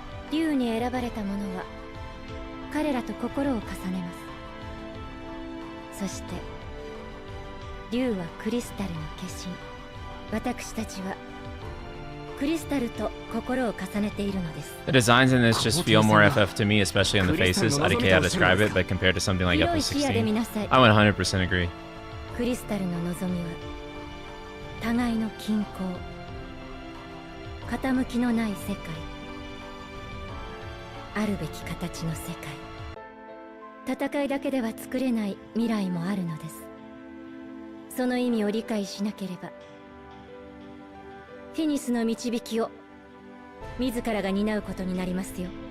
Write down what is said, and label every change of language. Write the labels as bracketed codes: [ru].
[ja] 竜に選ばれた者は彼らと心を重ねます。そして竜はクリスタルの化身。私たちはクリスタルと心を重ねているのです。 [en] The designs in this just feel more FF to me, especially on the faces. I don't care how to describe it, but compared to something like [ja] 広い視野で見 [en] FF16, [ja] なさい。 [en] I would 100% agree. [ja] クリスタルの望みは互いの均衡、傾きのない世界、あるべき形の世界。戦いだけでは作れない未来もあるのです。その意味を理解しなければフィニスの導きを自らが担うことになりますよ。